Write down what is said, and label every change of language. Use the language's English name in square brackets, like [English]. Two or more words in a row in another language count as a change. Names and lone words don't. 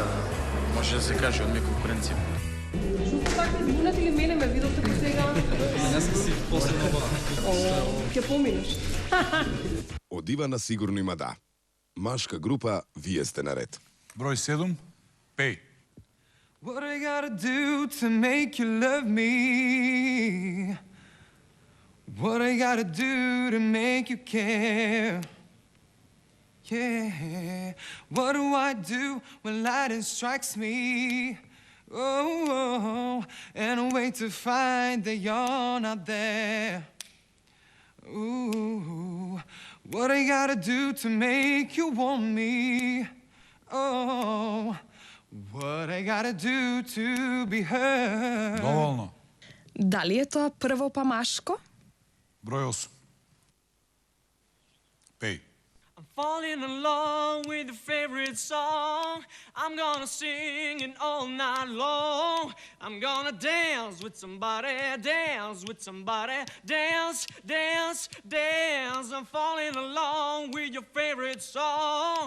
[Macedonian] Може да се каже од ми е конкуренција. Шо така изминати ли мене ме видовте до сега? Јас си последно ба. Ќе поминеш. Од Ивана сигурно има да. Машка група, вие сте наред. Број 7. Пеј. [English] What I gotta do to make you love me? What I gotta do to make you care? Yeah, what do I do when lightning strikes me? Oh, and I wait to find that you're not there. Ooh, what I gotta do to make you want me? Oh, what I gotta do to be heard? [Macedonian] Доволно. Дали е тоа прво па машко? Број 8. Пеј. [English] Falling along with your favorite song. I'm gonna sing it all night long. I'm gonna dance with somebody, dance with somebody, dance, dance, dance. I'm falling along with your favorite song.